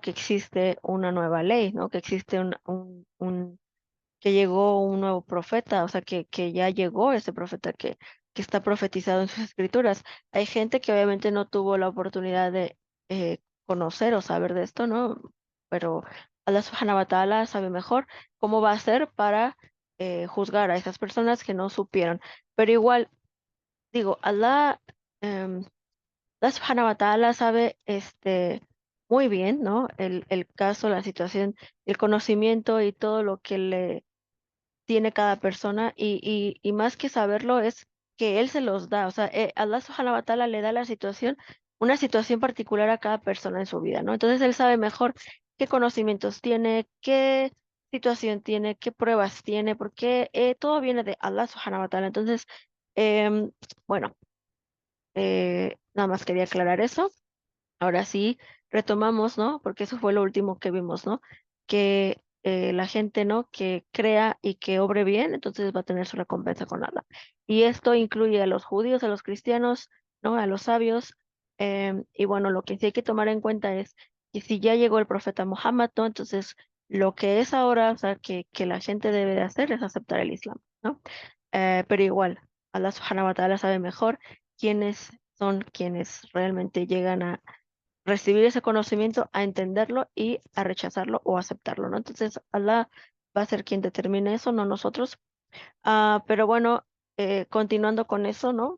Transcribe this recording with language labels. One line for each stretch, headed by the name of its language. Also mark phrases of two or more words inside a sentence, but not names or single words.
Spanish: Que existe una nueva ley, ¿no? Que existe que llegó un nuevo profeta, o sea, que ya llegó ese profeta que está profetizado en sus escrituras. Hay gente que obviamente no tuvo la oportunidad de conocer o saber de esto, ¿no? Pero
Arabic: الله سبحانه وتعالى
Spanish: sabe mejor cómo va a hacer para juzgar a esas personas que no supieron. Pero igual, digo, em,
Arabic: الله سبحانه وتعالى
Spanish: sabe muy bien, ¿no? El caso, la situación, el conocimiento y todo lo que le tiene cada persona y más que saberlo es que Él se los da, o sea,
Arabic: الله سبحانه وتعالى
Spanish: le da una situación particular a cada persona en su vida, ¿no? Entonces Él sabe mejor qué conocimientos tiene, qué situación tiene, qué pruebas tiene, porque todo viene de
Arabic: الله سبحانه وتعالى.
Spanish: Entonces, em, bueno, nada más quería aclarar eso. Ahora sí, retomamos, ¿no? Porque eso fue lo último que vimos, ¿no? Que la gente, ¿no? Que crea y que obre bien, entonces va a tener su recompensa con Allah. Y esto incluye a los judíos, a los cristianos, ¿no? A los sabios. Y bueno, lo que sí hay que tomar en cuenta es que si ya llegó el profeta Muhammad, ¿no? Entonces, lo que es ahora, o sea, que la gente debe de hacer es aceptar el Islam, ¿no? Pero igual,
Arabic: الله سبحانه وتعالى
Spanish: sabe mejor quiénes son quienes realmente llegan a recibir ese conocimiento, a entenderlo y a rechazarlo o aceptarlo, ¿no? Entonces, Allah va a ser quien determine eso, no nosotros. Pero bueno, continuando con eso, ¿no?